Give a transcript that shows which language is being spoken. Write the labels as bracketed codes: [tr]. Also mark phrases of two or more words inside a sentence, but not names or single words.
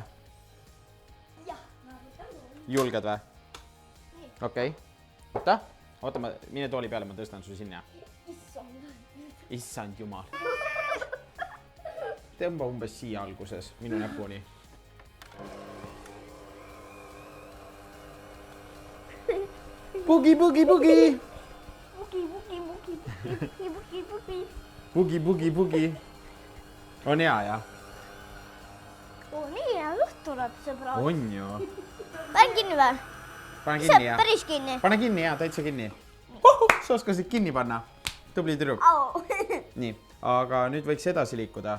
[et] Jah. Julged või? Okei. Oota, mine tooli peale, ma tõstan su sinna. Issand jumal. Tõmba umbes siia alguses, minu näpuni. Bugi, bugi, bugi. Bugi, bugi, bugi, bugi, bugi, bugi. Bugi, bugi, bugi. On hea, jah? Nii hea juht tuleb, sõbrad. On ju. Panen kinni või? Pane kinni, jah? Päris kinni. Pane kinni, jah, täitsa kinni. Sa oskasid kinni panna. Tubli tüdruk. Au. Nii, aga nüüd võiks edasi liikuda.